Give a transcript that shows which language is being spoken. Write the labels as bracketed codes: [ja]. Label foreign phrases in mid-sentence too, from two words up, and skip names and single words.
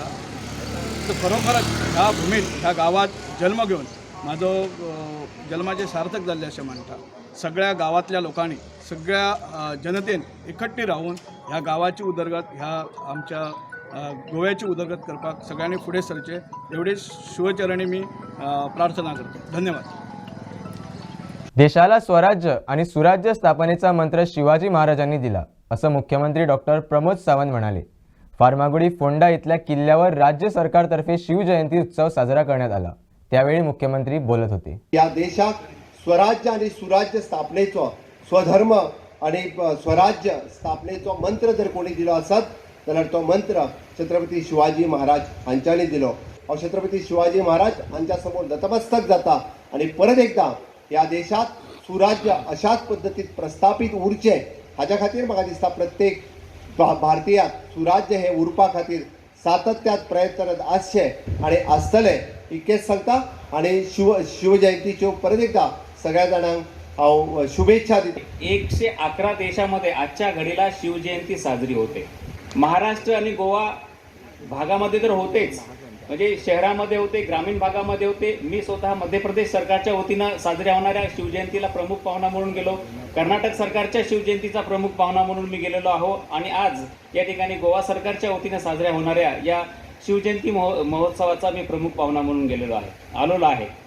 [kok] तर खरोखरच ह्या भुमीत, ह्या गांवांत जल्म घेवन म्हाजो जल्माचें सार्थक जाल्लें अशें म्हणटा. सगळ्या गांवांतल्या लोकांनी, सगळ्या जनतेन एकट्टी रावून ह्या गांवाची उदरगत, ह्या आमच्या गोव्याची उदरगत करपाक सगळ्यांनी फुडें सरचें एवढी शिवचरणी मी प्रार्थना करतो. धन्यवाद. [mr] देशाला स्वराज्य आणि सुराज्य स्थापनेचा मंत्र शिवाजी महाराजांनी दिला, असं मुख्यमंत्री डॉक्टर प्रमोद सावंत म्हणाले. फार्मागुडी फोंडा इथल्या किल्ल्यावर राज्य सरकारतर्फे शिवजयंती उत्सव साजरा करण्यात आला. त्यावेळी मुख्यमंत्री बोलत होते. [kok] या देशात स्वराज्य आणि सुराज्य स्थापनेचो, स्वधर्म आणि स्वराज्य स्थापनेचो मंत्र जर कोणी दिलो आसत जाल्यार तो मंत्र छत्रपती शिवाजी महाराज हांच्यांनी दिलो. हांव छत्रपती शिवाजी महाराज हांच्या समोर नतमस्तक जाता आणि परत एकदा या देशात सुराज्य अशाच पद्धतीत प्रस्थापित उरचे हाच्या खातीर म्हाका दिसता प्रत्येक भारतीयाक सुराज्य हे उरपा खातीर सातत्यात प्रयत्नरत आसचे आणि आसतले इतकेच सांगता. आणि शिवजयंतीच्यो परत एकदा सगळ्या जाणांक हांव शुभेच्छा दिता. [mr] 111 देशामध्ये आजच्या घडीला शिवजयंती साजरी होते. महाराष्ट्र आणि गोवा भागामध्ये तर होतेच, म्हणजे शहरामध्ये होते, ग्रामीण भागामध्ये होते. मी स्वतः मध्य प्रदेश सरकारच्या वतीनं साजऱ्या होणाऱ्या शिवजयंतीला प्रमुख पाहुणा म्हणून गेलो. कर्नाटक सरकारच्या शिवजयंतीचा प्रमुख पाहुणा म्हणून मी गेलेलो आहो आणि आज या ठिकाणी गोवा सरकारच्या वतीनं साजऱ्या होणाऱ्या या शिवजयंती महोत्सवाचा मी प्रमुख पाहुणा म्हणून आलेलो आहे.